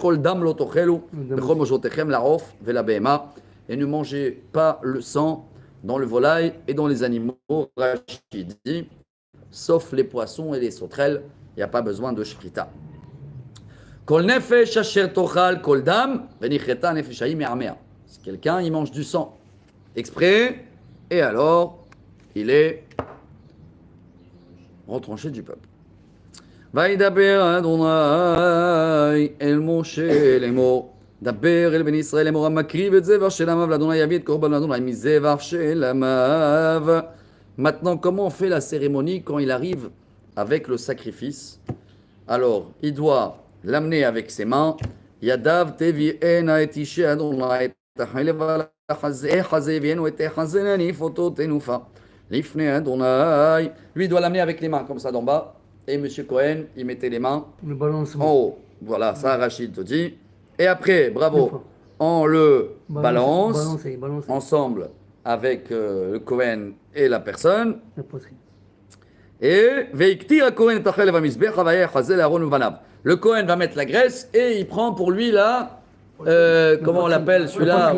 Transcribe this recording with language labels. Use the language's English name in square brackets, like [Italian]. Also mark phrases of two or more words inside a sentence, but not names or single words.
[French] Et ne mangez pas le sang dans le volaille et dans les animaux, Rachid dit, sauf les poissons et les sauterelles, il n'y a pas besoin de shrita. Si quelqu'un il mange du sang exprès, et alors il est retranché du peuple. [Hebrew] וידבר אדוני אל משה לאמור, דבר אל בני ישראל לאמור, המקריב את זבח של עמיו לאדוני יביא את קורבן לאדוני מזבח של עמיו. [French] Maintenant, comment on fait la cérémonie quand il arrive avec le sacrifice? Alors, il doit l'amener avec ses mains. [Hebrew] ידיו תביאנה את אישי אדוני את החלב על החזה הביאנו את החזה להניף אותו תנופה לפני אדוני. [French] Lui doit l'amener avec les mains comme ça d'en bas. Et M. Cohen, il mettait les mains Le balancement. en haut. Voilà, ça Rachid te dit. Et après, bravo, on le balance Balancer. ensemble avec le Cohen et la personne. La poitrine. Et le Cohen va mettre la graisse et il prend pour lui là, comment on l'appelle celui-là?